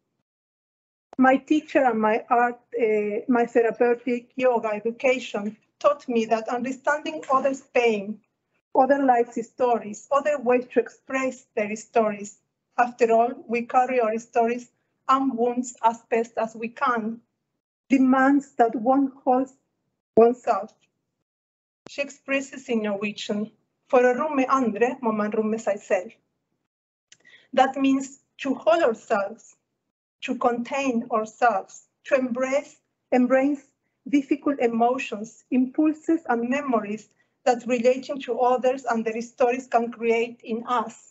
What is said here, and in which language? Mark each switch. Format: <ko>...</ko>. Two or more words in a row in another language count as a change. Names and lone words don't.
<en>My teacher and my therapeutic yoga education taught me that understanding others' pain, other lives' stories, other ways to express their stories. After all, we carry our stories and wounds as best as we can, demands that one holds oneself. She expresses in Norwegian,</en> <no>for å romme andre må man romme seg selv.</no> <en>That means to hold ourselves, to contain ourselves, to embrace difficult emotions, impulses, and memories that relating to others and their stories can create in us.</en>